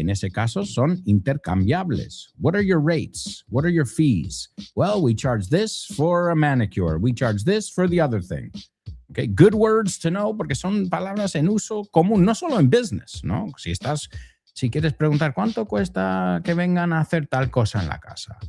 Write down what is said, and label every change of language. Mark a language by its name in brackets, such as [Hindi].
[Spanish] En ese caso son intercambiables. [English] What are your rates? What are your fees? Well, we charge this for a manicure. We charge this for the other thing. Okay, good words to know [Spanish] porque son palabras en uso común, no solo en business, ¿no? Si quieres preguntar cuánto cuesta que vengan a hacer tal cosa en la casa.